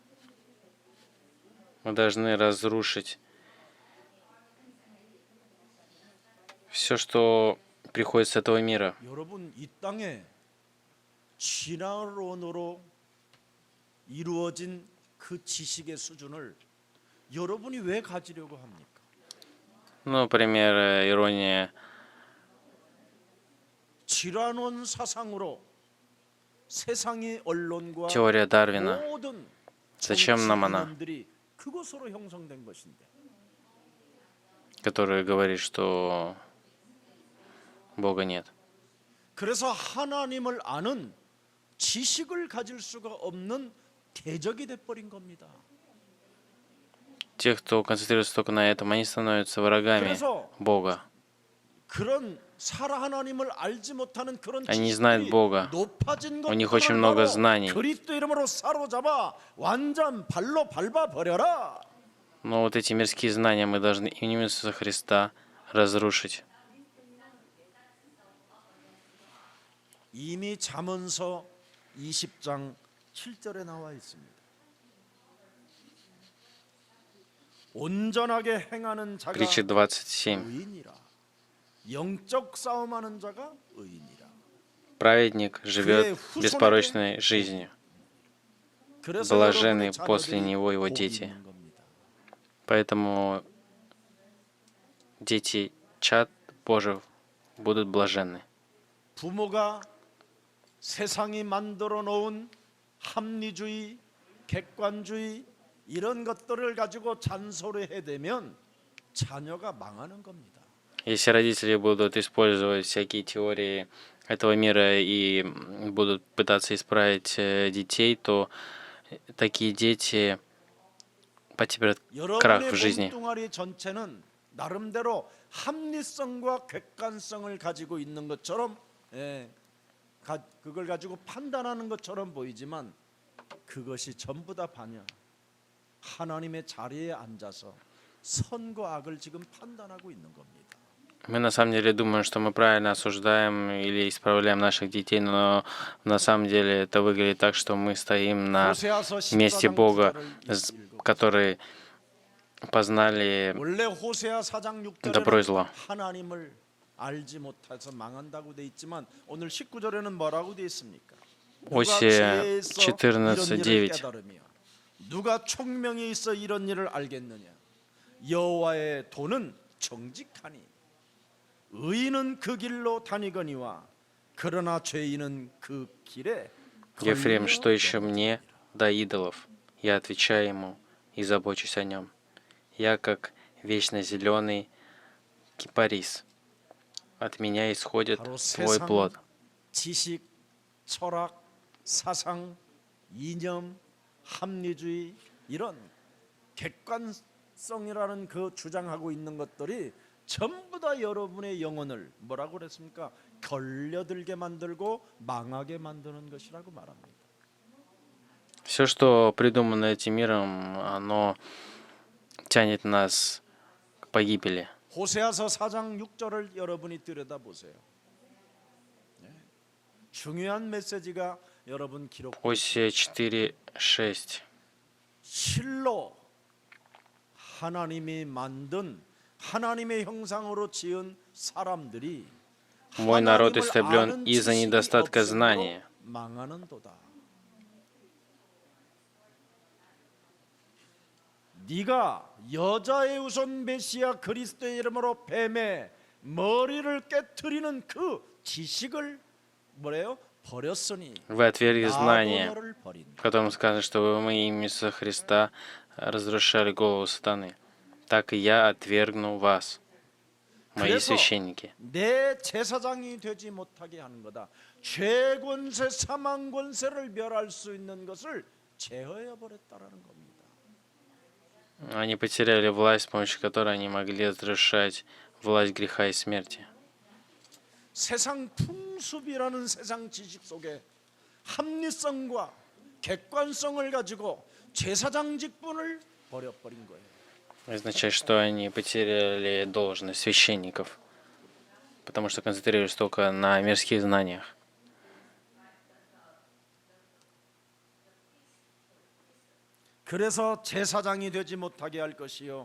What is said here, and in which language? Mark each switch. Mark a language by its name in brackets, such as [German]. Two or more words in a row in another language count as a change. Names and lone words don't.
[Russian] Мы должны разрушить все, что приходит с этого мира. [Korean] 여러분 이 땅에 진화론으로 이루어진 그 지식의 수준을 여러분이 왜 가지려고 합니까? [Russian] Ну, например, ирония [Korean] 진화론 사상으로 세상의 언론과 [Russian] теория Дарвина. [Korean] 모든 [Russian] Зачем нам она? [Korean] 정치 이념들이 그것으로 형성된 것인데 [Russian] который говорит, что Бога нет. [Korean] 그래서 하나님을 아는 지식을 가질 수가 없는 대적이 돼버린 겁니다. [Russian] Те, кто концентрируется только на этом, они становятся врагами [Korean] 그래서 [Russian] Бога. [Korean] 그런 살아 하나님을 알지 못하는 그런 [Russian] Они не знают [Korean] 지식들이 [Russian] Бога. [Korean] 높아진 [Russian] У них [Korean] 것들을 [Russian] очень много [Korean] 바로 [Russian] знаний. [Korean] 그리스도 이름으로 사로잡아 완전 발로 밟아 버려라. [Russian] Но вот эти мирские знания мы должны именем Иисуса Христа разрушить. [Korean] 이미 잠언서 20장 7절에 나와 있습니다. 온전하게 행하는 자가 [Russian] Притча 27. [Korean] 의인이라. 영적 싸움하는 자가 의인이라. [Russian] Праведник живет беспорочной жизнью. [Korean] 그래서 [Russian] Блаженны [Korean] 여러분의 [Russian] после [Korean] 자녀들이 [Russian] него его [Korean] 복이 [Russian] дети. [Korean] 있는 겁니다. [Russian] Поэтому дети чад Божьих будут блаженны. [Korean] 부모가 세상이 만들어 놓은 합리주의, 객관주의 이런 것들을 가지고 잔소리해 대면 자녀가 망하는 겁니다. [Russian] Если родители будут использовать всякие теории этого мира и будут пытаться исправить детей, то такие дети потерпят крах в [Korean] 여러분의 [Russian] жизни. [Korean] 몸뚱아리 전체는 나름대로 합리성과 객관성을 가지고 있는 것처럼 그걸 가지고 판단하는 것처럼 보이지만 그것이 전부 다 반야. 하나님의 자리에 앉아서 선과 악을 지금 판단하고 있는 겁니다. [Russian] Мы на самом деле думаем, что мы правильно осуждаем или исправляем наших детей, но на самом деле это выглядит так, что мы стоим на [Korean] 호세아서 [Russian] месте [Korean] 14장 [Russian] Бога, [Korean] 9절을 읽어보세요. [Russian] который познали [Korean] 원래 호세아 4장 [Russian] добро и [Korean] 6절에는 [Russian] зло. [Korean] 하나님을 알지 못해서 망한다고 돼 있지만 오늘 19절에는 뭐라고 돼 있습니까? 누가 [Russian] Осия [Korean] 지혜에서 [Russian] 14, [Korean] 이런 일을 [Russian] 9. [Korean] 깨달으며 누가 총명이 있어 이런 일을 알겠느냐? 여호와의 도는 정직하니 의인은 그 길로 다니거니와 그러나 죄인은 그 길에 [Russian] Ефрем, что еще [Korean] 걸려 [Russian] мне до идолов? Я отвечаю ему и забочусь о нем. Я как вечно зеленый кипарис. От меня исходит [Korean] 바로 [Russian] твой [Korean] 세상, [Russian] плод. [Korean] 지식, 철학, 사상, 이념, 합리주의 이런 객관성이라는 그 주장하고 있는 것들이 전부 다 여러분의 영혼을 뭐라고 그랬습니까? 걸려들게 만들고 망하게 만드는 것이라고 말합니다. [Russian] Все, что придумано этим миром, оно тянет нас к погибели. [Korean] 호세아서 4장 6절을 여러분이 들여다보세요. 중요한 메시지가 여러분 기록. [Russian] Осия 4, 6. [Korean] 실로 하나님이 만든 하나님의 형상으로 지은 사람들이 [Russian] Мой народ [Korean] 하나님을 [Russian] истреблен [Korean] 아는 [Russian] из-за [Korean] 지식이 [Russian] недостатка [Korean] 없으므로 [Russian] знания. [Korean] 망하는도다. 네가 여자의 우선 메시아 그리스도의 이름으로 뱀의 머리를 깨트리는 그 지식을 뭐래요? 버렸으니 [Russian] Вы отвергли [Korean] 나도 [Russian] знание, [Korean] 너를 버린다. [Russian] в котором сказано, что мы имя Иисуса Христа разрушали голову сатаны. Так и я отвергну вас, мои [Korean] 그래서 [Russian] священники. [Korean] 내 제사장이 되지 못하게 하는 거다. 죄권세 사망권세를 멸할 수 있는 것을 제어해 버렸다라는 겁니다. [Russian] Они потеряли власть, с помощью которой они могли разрушать власть греха и смерти. [Korean] 세상 풍습이라는 세상 지식 속에 합리성과 객관성을 가지고 제사장 직분을 버려버린 거예요. [Russian] Означает, что они потеряли должность священников, потому что концентрировались только на мирских знаниях. [Korean] 그래서 제사장이 되지 못하게 할 것이요.